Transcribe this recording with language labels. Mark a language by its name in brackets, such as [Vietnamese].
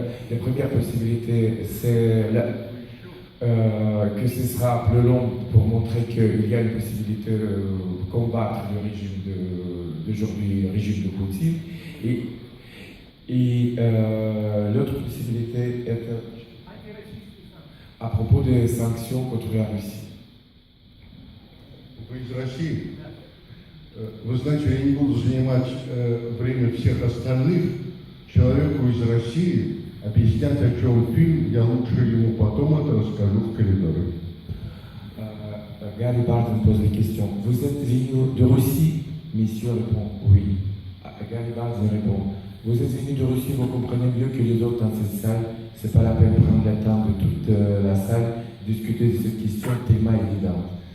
[French] La première possibilité, c'est que ce sera plus long pour montrer qu'il y a une possibilité de combattre le régime d'aujourd'hui, le régime de Poutine. Et l'autre possibilité est à propos des sanctions contre la Russie. [Russian] Вы из России. Вы знаете, я не буду занимать время всех остальных. Человеку из России объяснять, о чем фильм, я лучше ему потом это расскажу в коридоре. [French] Gary Barton pose la question. Vous êtes venu de Russie? Monsieur répond oui. Gary Barton répond. Vous êtes venu de Russie, vous comprenez mieux que les autres dans cette salle. C'est pas la peine de prendre le temps de toute la salle, discuter de cette question tellement évidente.